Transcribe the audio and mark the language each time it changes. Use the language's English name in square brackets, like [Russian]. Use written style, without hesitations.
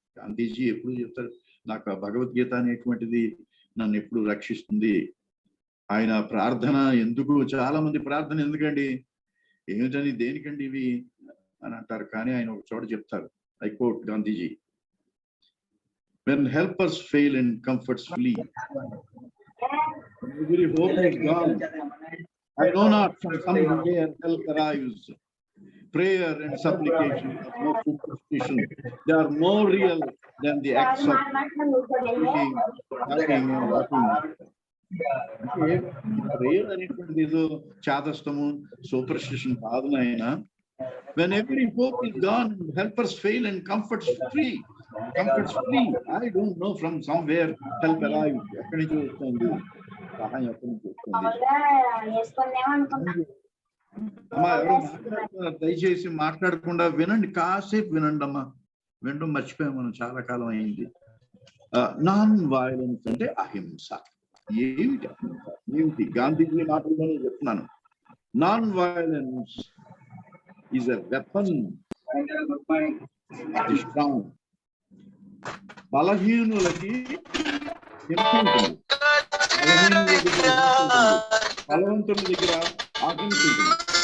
[Telugu] గాంధీజీ ఎప్పుడు చెప్తారు, నాకు ఆ భగవద్గీత అనేటువంటిది నన్ను ఎప్పుడు రక్షిస్తుంది. ఆయన ప్రార్థన ఎందుకు, చాలా మంది ప్రార్థన ఎందుకండి, ఏమిటని, దేనికండి ఇవి అని అంటారు. కానీ ఆయన ఒక చోట చెప్తారు, [English] I quote Gandhiji, when helpers fail and comforts flee, every hope is gone. I know not from somewhere help arrives. Prayer and supplication are no superstition. They are more real than the acts of eating, talking and walking. [Telugu] Prayer అనేటువంటిది ఏదో చాదస్తము, superstition కాదు నాయన. [English] When every hope is gone, helpers fail and comforts flee. I don't know, from somewhere help arrives. [Telugu] ఎక్కడి నుంచి వస్తుంది సహాయం, ఎక్కడి నుంచి వస్తుంది? అమ్మా, ఎవరో మాట్లాడుతున్నారు, దయచేసి మాట్లాడకుండా వినండి, కాసేపు వినండి అమ్మా. వినడం మర్చిపోయాం మనం, చాలా కాలం అయింది. నాన్ వయలెన్స్ అంటే అహింస. ఏమిటి గాంధీజీ మాటల్లోనే చెప్తున్నాను. [English] Non-violence is a weapon of the strong. [Telugu] బలహీనులకి హింస ఉంటుంది. బలహీనుల దగ్గర హింస ఉంటుంది. బలవంతుల దగ్గర అహింస ఉంటుంది.